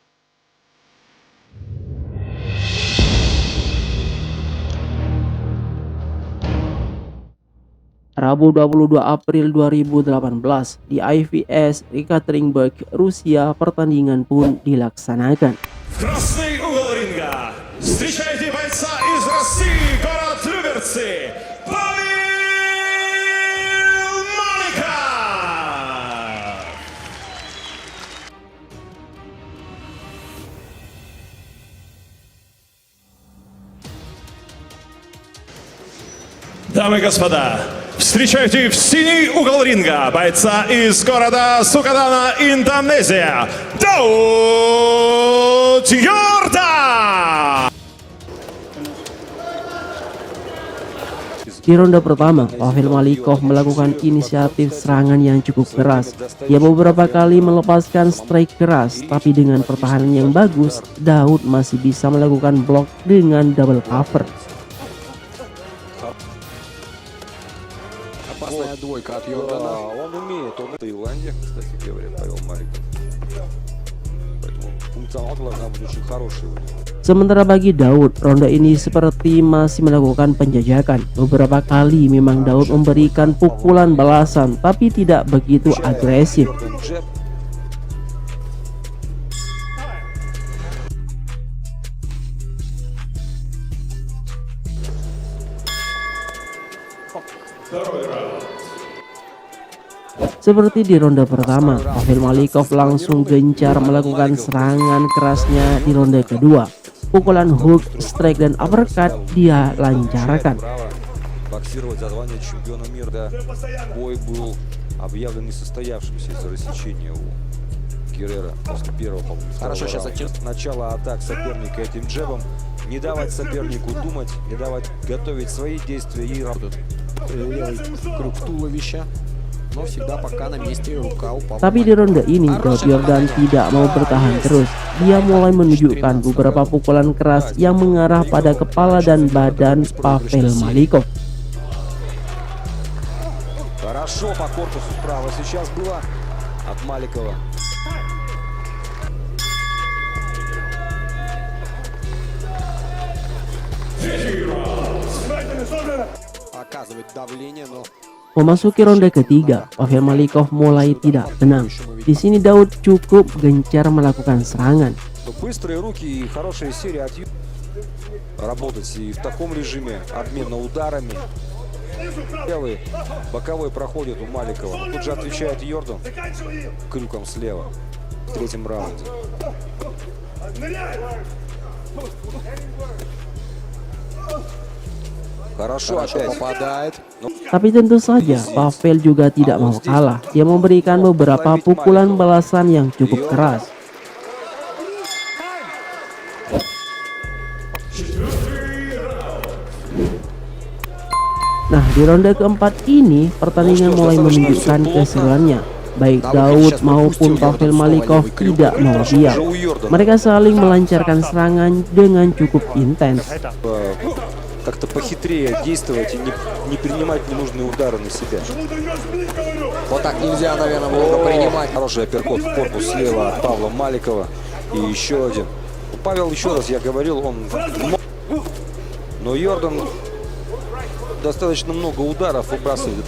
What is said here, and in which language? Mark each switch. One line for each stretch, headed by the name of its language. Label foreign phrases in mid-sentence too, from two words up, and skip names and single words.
Indonesian: Rabu 22 April 2018 di IVS Ekaterinburg, Rusia, pertandingan pun dilaksanakan.
Russian: Красный угол ринга. Встречайте бойца из России, город Люберцы, Павел Маликов. Дамы и господа, встречайте в синий угол ринга бойца из города Сукадана, Индонезия, Daud Yordan.
Indonesian: Di ronde pertama, Pavel Malikov melakukan inisiatif serangan yang cukup keras. Dia beberapa kali melepaskan strike keras, tapi dengan pertahanan yang bagus, Daud masih bisa melakukan blok dengan
English: double cover.
Russian: Опасная двойка от Йордана. Он умеет, он в Таиланде, кстати говоря, Павел Маликов. Поэтому функционал должна быть очень хороший у него.
Indonesian: Sementara bagi Daud, ronde ini seperti masih melakukan penjajakan. Beberapa kali memang Daud memberikan pukulan balasan, tapi tidak begitu agresif.
Russian: Джеб.
Indonesian: Seperti di ronde pertama, Pavel Malikov langsung gencar melakukan serangan kerasnya di ronde kedua. Pukulan hook, strike, dan uppercut dia lancarkan.
Russian: Право боксировать за звание чемпиона мира. Бой был объявлен несостоявшимся из-за рассечения у Геррера после первого, по-моему, Хорошо, второго сейчас раунда. Начало атак соперника этим джебом. Не давать сопернику думать, не давать готовить свои действия и работать. Левый круг туловища. Но всегда пока на месте рука упала.
Indonesian: Tapi di ronde ini, Daud Yordan tidak mau bertahan terus. Dia mulai menunjukkan beberapa pukulan keras yang mengarah pada kepala dan badan Pavel Malikov.
Russian: Хорошо по корпусу справа сейчас было от Маликова. Оказывает давление, но
Indonesian: Memasuki ronde ketiga, Pavel Malikov mulai tidak tenang. Di sini Daud cukup gencar melakukan serangan.
Russian: Быстрые руки и хорошая серия от работать и в таком режиме обмена ударами. Левый боковой проходит у Маликова. Тут же отвечает Йордан крюком слева в третьем раунде. Хорошо опять. попадает.
Indonesian: Tapi tentu saja Pavel juga tidak mau kalah. Dia memberikan beberapa pukulan balasan yang cukup keras. Nah, di ronde keempat ini pertandingan mulai menunjukkan keseruannya. Baik Daud maupun Pavel Malikov tidak mau diam. Mereka saling melancarkan serangan dengan cukup intens.
Russian: Как-то похитрее действовать и не принимать ненужные удары на себя. Вот так нельзя, наверное, много принимать. Хороший апперкот в корпус слева от Павла Маликова. И еще один. Павел, еще раз я говорил, он... Но Йордан достаточно много ударов выбрасывает.